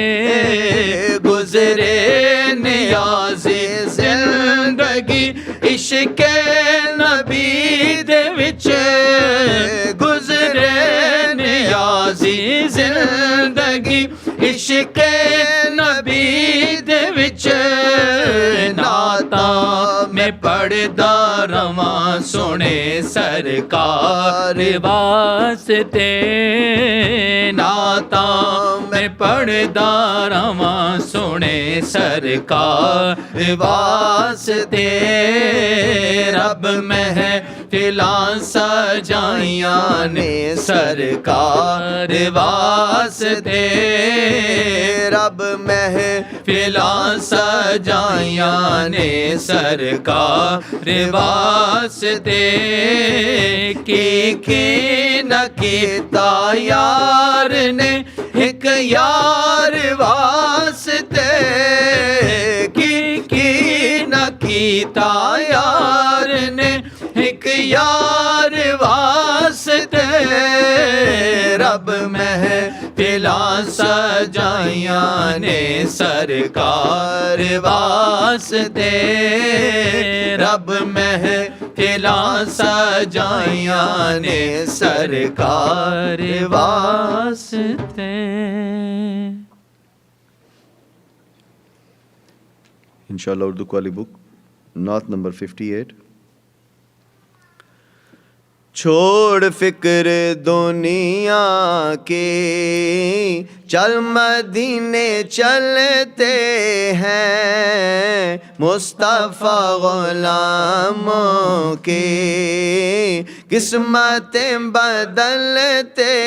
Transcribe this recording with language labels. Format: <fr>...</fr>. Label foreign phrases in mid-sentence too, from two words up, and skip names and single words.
<pa>گزرے نیازی زندگی عشق نبی دے وچ، گزرے نیازی زندگی عشق نبی دے وچ، نعتاں میں پڑھدا رواں سنے سرکار واسطے، نعتاں میں پڑھدا رواں سنے سرکار واسطے، رب محفلاں سجائیاں نے سرکار واسطے، رب محفلاں سجائیاں نے سرکار واسطے، کی نہ کیتا یار نے ایک یار واسطے، کی نہ کیتا یار نے ایک یار واسطے، رب محفلاں سجائیاں نے سرکار واسطے، رب محفلاں سجائیاں نے سرکار واسطے۔</pa> <ur>انشاءاللہ اردو کو والی بک نعت نمبر 58۔ چھوڑ فکر دنیا کی، چل مدینے چلتے ہیں، مصطفیٰ غلاموں کی قسمتیں بدلتے</ur>